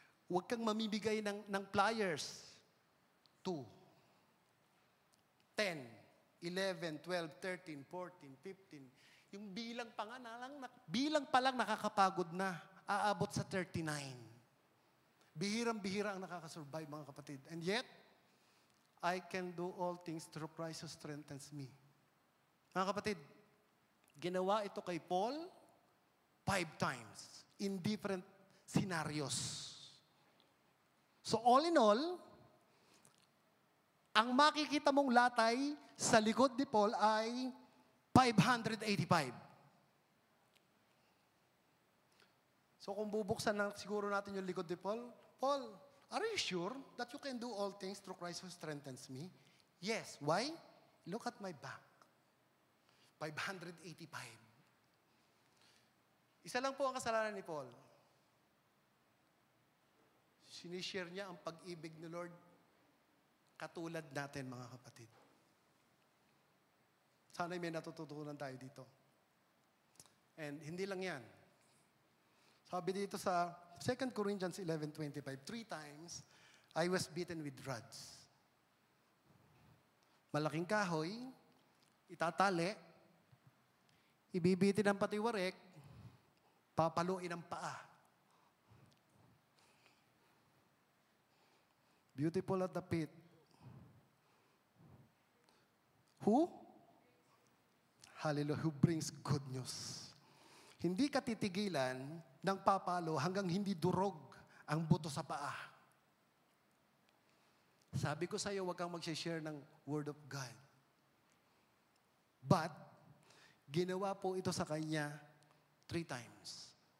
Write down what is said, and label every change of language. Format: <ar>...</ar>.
<tl>Huwag kang mamibigay ng flyers. 2. 10, 11, 12, 13, 14, 15. Yung bilang pa lang nakakapagod na. Aabot sa 39. Bihirang-bihira ang nakakasurvive, mga kapatid.</tl> <en>And yet, I can do all things through Christ who strengthens me.</en> <tl>Mga kapatid, ginawa ito kay Paul 5 times in different scenarios. So all in all, ang makikita mong latay sa likod ni Paul ay 585.</tl> <en>So</en> <tl>kung bubuksan na siguro natin yung likod ni Paul,</tl> <en>Paul, are you sure that you can do all things through Christ who strengthens me? Yes. Why? Look at my back. 585.</en> <tl>Isa lang po ang kasalanan ni Paul. Sinishare niya ang pag-ibig ni Lord katulad natin, mga kapatid. Sana'y may natututunan tayo dito. And hindi lang yan. Sabi dito sa 2 Corinthians 11:25, 3 times,</tl> <en>I was beaten with rods.</en> <tl>Malaking kahoy, itatali, ibibitin ang patiwarek, papaluin ang paa.</tl> <en>Beautiful at the pit. Who? Hallelujah, who brings good news.</en> <tl>Hindi ka titigilan ng papalo hanggang hindi durog ang buto sa paa. Sabi ko sa iyo, huwag kang mag-share ng Word of God. But, ginawa po ito sa kanya 3 times.</tl>